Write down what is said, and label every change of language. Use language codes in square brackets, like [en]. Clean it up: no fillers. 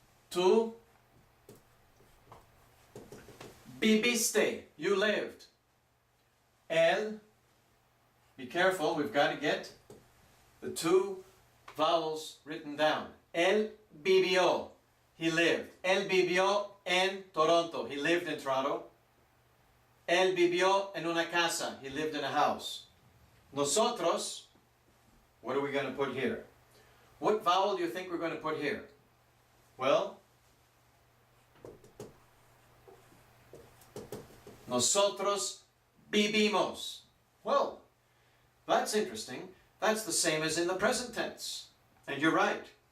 [es] Tú viviste, [en] you lived. Él, be careful, we've got to get the two vowels written down. [es] Él vivió, [en] he lived. [es] Él vivió en Toronto, [en] he lived in Toronto. [es] Él vivió en una casa, [en] he lived in a house. Nosotros, what are we going to put here? What vowel do you think we're going to put here? [es] Well, nosotros vivimos. [en] Well, that's interesting. That's the same as in the present tense. And you're right.